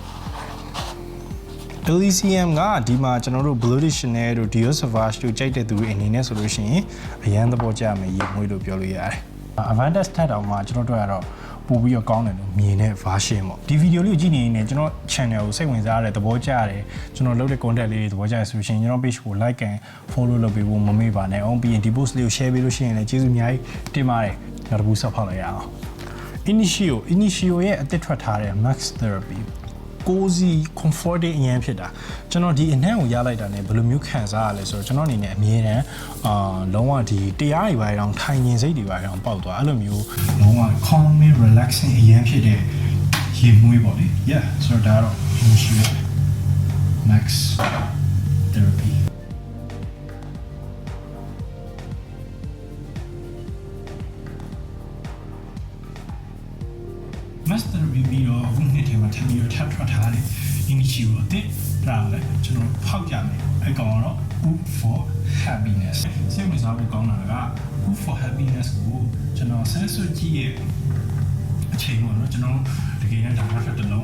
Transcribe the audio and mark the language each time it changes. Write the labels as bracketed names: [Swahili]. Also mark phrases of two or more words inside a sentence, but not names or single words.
[Burmese] Elysium ကဒီမှာကျွန်တော်တို့ Blue Chanel တို့ Dior Sauvage တို့ကြိုက်တဲ့သူတွေအနေနဲ့ဆိုလို့ရှိရင်အရန်သဘောကျမယ်ရင်မွေးလို့ပြောလို့ရတယ် Advantage ထက်တောင်မှကျွန်တော်တို့ကတော့ပို့ပြီးတော့ကော င်းတယ်လို့မြင်တဲ့ version ပေါ့ဒီဗီဒီယိုလေးကိုကြည့်နေရင်ကျွန်တော် channel ကိုစိတ်ဝင်စားရတဲ့သဘောကျရတယ်ကျွန်တော်လုပ်တဲ့ content လေးတွေသဘောကျရဆိုလို့ရှိရင်ကျွန်တော် page ကို [English] like and follow [Burmese] လုပ်ပေးဖို့မမေ့ပါနဲ့အောင်ပြီးရင်ဒီ post လေးကို share ပေးလို့ရှိရင်လည်းကျေးဇူးအများကြီးတင် ပါတယ်နောက်တစ်ခုဆက်ဖောက်လိုက်ရအောင် Initio ရဲ့အသစ်ထွက်ထားတဲ့ Max Therapy [English] cozy comforting [Burmese] အရင်ဖြစ်တာကျွန်တော်ဒီအနံ့ကိုရလိုက်တာ ਨੇ ဘယ်လိုမျိုးခံစားရလဲဆိုတော့ကျွန်တော်အနေနဲ့အမြဲတမ်းလုံးဝဒီတရားတွေပိုင်းအောင်ထိုင်ရင်စိတ်တွေပိုင်းအောင်ပေါက်သွားအဲ့လိုမျိုးလုံးဝ [English] calming relaxing [Burmese] အရင်ဖြစ်တဲ့ရေမွေးပေါ့လေ yeah ဆိုတော့ဒါတော့ Initio Max Therapy [English] Master Review [Burmese] အခုနှစ်ထဲမှာထပ်ပြီးတော့ထပ်ထွက်ထားတဲ့ Initio အသစ်ဒါလည်းကျွန်တော်ဖောက်ကြမယ်အဲ့ကောင်ကတော့ Hoop for Happiness စိတ်ဝင်စားဖို့ကောင်းတာက Hoop for Happiness ကိုကျွန်တော်ဆန်းစွကြည့်ရဲ့အချိန်ပေါ့နော်ကျွန်တော်တကယ်နဲ့ဒါနောက်ထပ်တစ်လုံး